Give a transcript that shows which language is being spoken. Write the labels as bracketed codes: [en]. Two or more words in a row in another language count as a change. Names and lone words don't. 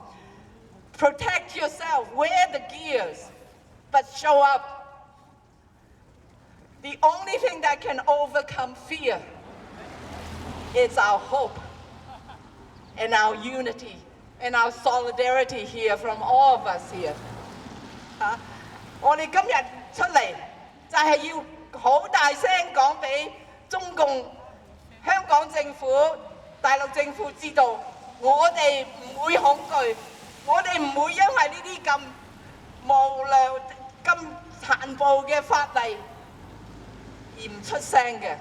[en] Protect yourself, wear the gears, but show up. The only thing that can overcome fear is our hope and our unity and our solidarity here from all of us here. [yue] 我哋今日出嚟就係要好大聲講俾中共、香港政府、大陸政府知道，我哋唔會恐懼，我哋唔會因為呢啲咁無良、咁殘暴嘅法例而唔出聲嘅。